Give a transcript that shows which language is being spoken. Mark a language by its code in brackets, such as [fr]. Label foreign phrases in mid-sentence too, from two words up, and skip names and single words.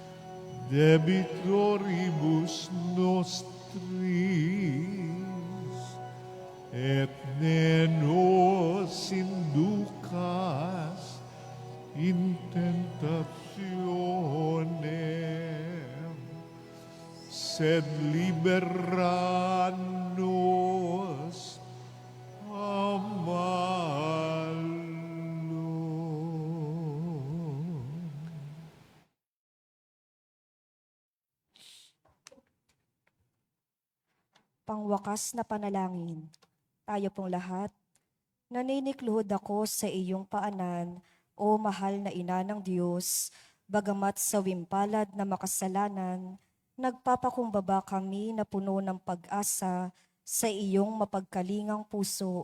[la] debitoribus nostris, et ne nos inducas in tentationem, sed libera nos a malo. [tl] Pangwakas na panalangin. Tayo pong lahat, naninikluhod ako sa iyong paanan, o mahal na ina ng Diyos, bagamat sa wimpalad na makasalanan, nagpapakumbaba kami na puno ng pag-asa sa iyong mapagkalingang puso.